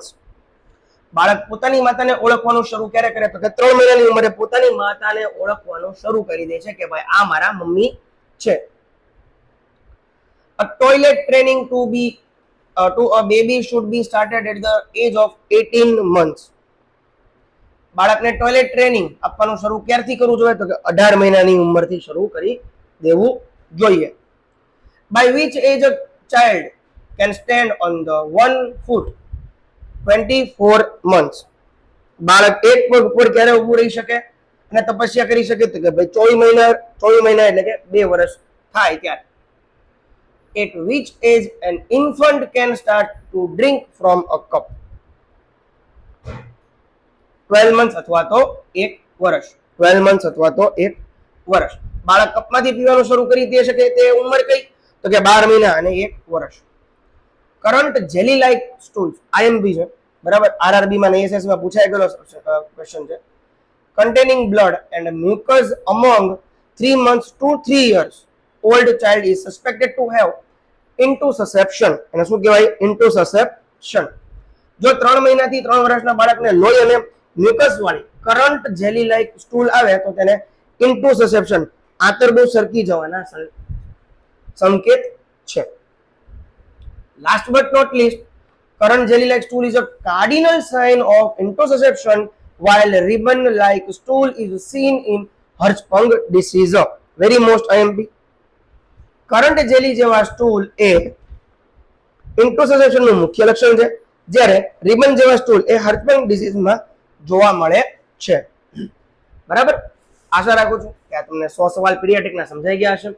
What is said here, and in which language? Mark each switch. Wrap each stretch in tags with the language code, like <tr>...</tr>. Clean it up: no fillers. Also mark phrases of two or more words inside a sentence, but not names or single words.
<gu>બાળક પોતાની માતાને ઓળખવાનું શરૂ ક્યારે કરે? તો કે 3 મહિનાની ઉંમરે પોતાની માતાને ઓળખવાનું શરૂ કરી દે છે કે ભાઈ આ મારા મમ્મી છે.</gu> <en>A toilet training to a baby should be started at the age of 18 months.</en> <gu>બાળકને ટોયલેટ ટ્રેનિંગ આપવાનું શરૂ ક્યારથી કરવું જોઈએ? તો કે 18 મહિનાની ઉંમરથી શરૂ કરી દેવું જોઈએ.</gu> <en>By which age a child can stand on the one foot? 24 months.</en> <gu>બાળક એક પગ ઉપર ક્યારે ઊભું રહી શકે અને તપસ્યા કરી શકે? તો કે ભાઈ 24 મહિના એટલે કે 2 વર્ષ થાય ત્યારે.</gu> <en>At which age an infant can start to drink from a cup?</en> <gu>12 months અથવા તો 1 વર્ષ. 12 months અથવા તો 1 વર્ષ. બાળક કપમાંથી પીવાનું શરૂ કરી દે શકે તે ઉંમર કઈ? તો કે 12 મહિના અને 1 વર્ષ.</gu> <en>current jelly like stools,</en> <gu>IMP છે બરાબર, RRB માં અને ASS માં પૂછાઈ ગયેલો ક્વેશ્ચન છે.</gu> <en>Containing blood and mucus among 3 months to 3 years old child is suspected to have intussusception.</en> <gu>એને શું કહેવાય? intussusception. જો 3 મહિનાથી 3 વર્ષના બાળકને લોહી અને મ્યુકસ વાળી</gu> <en>current jelly like stool</en> <gu>આવે તો તેને intussusception, આંતરડું સરકી જવાના સંકેત છે.</gu> <en>Last but not least, current jelly like stool is a cardinal sign of intussusception, while ribbon like stool is seen in Hirschsprung disease. Very most IMP.</en> <gu>કરંટ જેલી જેવા સ્ટૂલ એ intussusception નું મુખ્ય લક્ષણ છે, જ્યારે રિબન જેવા સ્ટૂલ એ હર્ચબર્ગ ડિસીઝમાં જોવા મળે છે. બરાબર, આશા રાખું છું કે આ તમને 100 સવાલ પીડિયાટ્રિકના સમજાઈ ગયા હશે.</gu>